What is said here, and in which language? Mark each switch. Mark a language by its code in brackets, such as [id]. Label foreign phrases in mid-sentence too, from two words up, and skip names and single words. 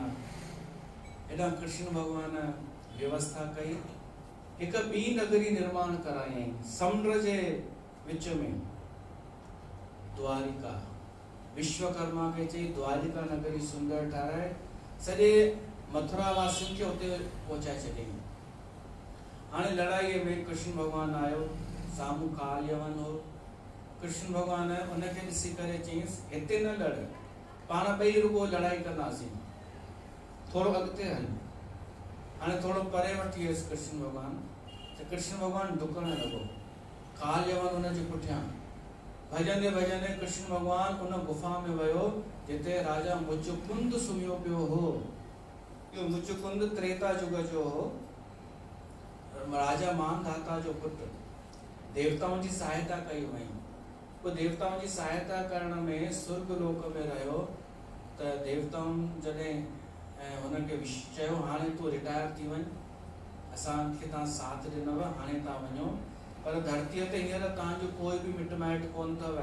[sd] हेॾा कृष्ण भगवान व्यवस्था कई, हिक ॿी नगरी निर्माण करायईं समुंड जे विच में, द्वारिका। विश्वकर्मा खे चई द्वारिका नगरी सुंदर ठाराए, सॼे मथुरा वासियुनि खे उते पहुचाए छॾियईं। हाणे लड़ाईअ में कृष्ण भगवान आयो, साम्हूं काल यवन हो। कृष्ण भगवान उनखे ॾिसी करे चयईंसि हिते न लड़, पाण ॿई रुगो लड़ाई कंदासीं, थोरो अॻिते हल। हाणे थोरो परे वठी वियुसि कृष्ण भगवान, त कृष्ण भगवान डुकण लॻो। काल यवन हुनजे पुठियां भॼंदे भॼंदे कृष्ण भगवान उन गुफ़ा में वियो जिते राजा मुचुकुंद सुम्हियो पियो हो। इहो मुचुकुंद त्रेता युग जो हो, राजा मानधाता जो पुटु। देवताउनि जी सहायता कई वई। पोइ देवताउनि जी सहायता करण में स्वर्ग लोक में रहियो। त देवताउनि जॾहिं हुनखे चयो हाणे तूं रिटायर थी वञ, असांखे तव्हां साथ ॾिनव, हाणे तव्हां वञो, पर धरतीअ ते हींअर तव्हांजो कोई बि मिट माइट कोन अथव।